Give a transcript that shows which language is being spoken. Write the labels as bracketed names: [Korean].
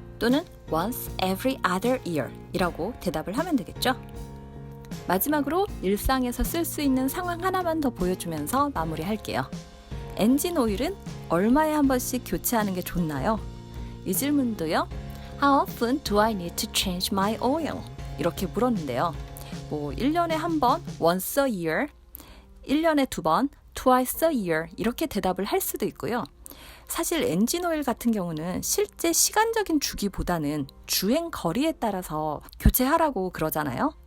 [Korean] 또는 [English] once every other year [Korean] 이라고 대답을 하면 되겠죠. 마지막으로 일상에서 쓸 수 있는 상황 하나만 더 보여주면서 마무리할게요. 엔진 오일은 얼마에 한 번씩 교체하는 게 좋나요? 이 질문도요. [English] How often do I need to change my oil? [Korean] 이렇게 물었는데요. 1년에 한 번, [English] once a year, [Korean] 1년에 2번, [English] twice a year [Korean] 이렇게 대답을 할 수도 있고요. 사실 엔진 오일 같은 경우는 실제 시간적인 주기보다는 주행 거리에 따라서 교체하라고 그러잖아요.